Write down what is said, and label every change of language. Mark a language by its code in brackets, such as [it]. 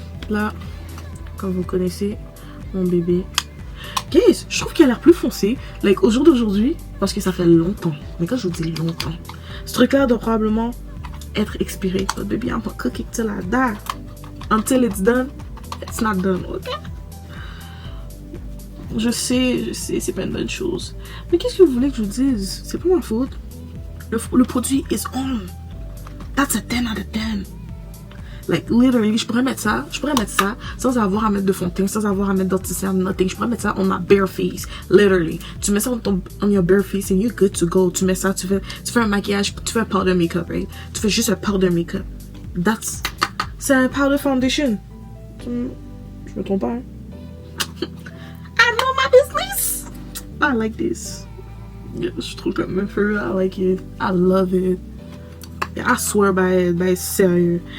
[fr] Là, comme vous connaissez, mon bébé. Guys, je trouve qu'il a l'air plus foncé, like au jour d'aujourd'hui, parce que ça fait longtemps. Mais quand je vous dis longtemps, ce truc-là doit probablement être expiré. [en] But baby, I'm not cooking till I die. Until it's done, it's not done, ok? [fr] Je sais, c'est pas une bonne chose. Mais qu'est-ce que vous voulez que je vous dise? C'est pas ma faute. Le produit [en] is on. That's a 10 out of 10. Like, literally, [fr] je pourrais mettre ça sans avoir à mettre de fond de teint, sans avoir à mettre d'anti-cerne, nothing. Je pourrais mettre ça [en] on my bare face. Literally. [fr] Tu mets ça [en] on your bare face and you're good to go. [fr] Tu mets ça, tu fais un maquillage, tu fais un powder makeup, right? Tu fais juste un powder makeup. C'est un powder foundation. Je me trompe pas, hein? [en] I know my business. I like this. Yeah, [fr] je trouve comme un feu. [en] I like it. I love it. I swear by sérieux.